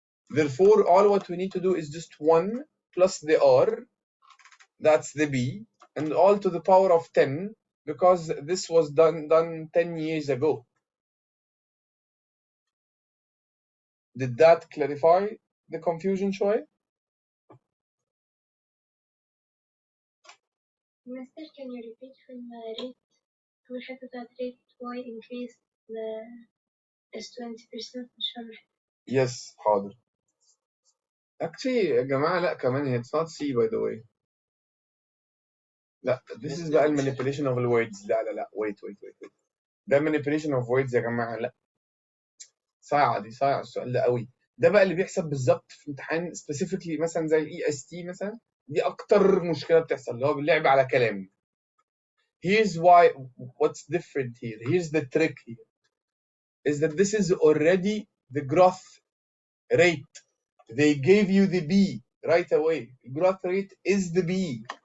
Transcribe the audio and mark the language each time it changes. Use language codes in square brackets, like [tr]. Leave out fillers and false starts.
[en] Therefore, all what we need to do is just 1 plus the R, that's the B, and all to the power of 10, because this was done 10 years ago. Did that clarify the confusion [ar] شوية? [en] Mister, can you repeat from rate? [ar] أول حتة بتاعت [en] rate y increase is 20% [ar] مش فاهمة. [en] Yes, [ar] حاضر. [en] Actually [ar] يا جماعة لا كمان [en] it's not C by the way. لا this is بقى manipulation of the words. لا wait. [ar] ده [en] manipulation of words [ar] يا جماعة. لا صايعة السؤال ده قوي. ده بقى اللي بيحصل بالظبط في امتحان specifically مثلا زي EST مثلا. دي أكتر مشكلة بتحصل اللي هو باللعب على كلام. [en] Here's what's different here. Here's the trick here. Is that this is already the growth rate. They gave you the B right away. Growth rate is the B.